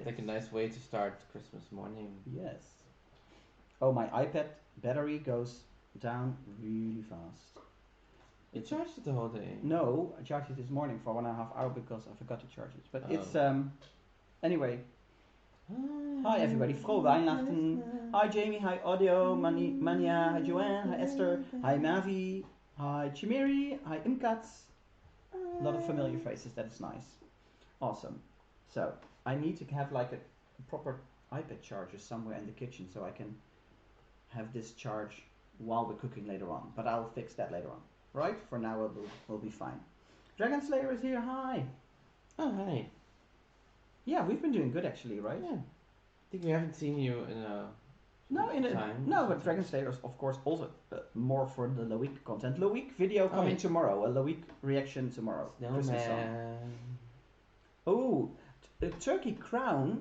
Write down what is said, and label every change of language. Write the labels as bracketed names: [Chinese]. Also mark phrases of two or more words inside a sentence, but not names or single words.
[English] Like a nice way to start Christmas morning. Yes. Oh, my iPad battery goes down really fast. You charged it the whole day. No, I charged it this morning for 1.5 hours because I forgot to charge it. But Oh. it's anyway. Hi everybody, [German] frohe Weihnachten. [English] Hi Jamie, hi Audio, Mania, hi Joanne, hi Esther, hi Mavi, hi Chimeri, hi Imkats. A lot of familiar faces, that is nice. Awesome. So, I need to have like a proper iPad charger somewhere in the kitchen so I can have this charge while we're cooking later on. But I'll fix that later on. Right? For now we'll be fine. Dragon Slayer is here, hi! Oh, hi. Yeah, we've been doing good actually, right? Yeah. I think we haven't seen you in a time. No, but Dragon Slayer is of course also more for the Loic content. Loic video coming yeah. tomorrow, a Loic reaction tomorrow. Christmas song. Snowman. Oh, a turkey crown.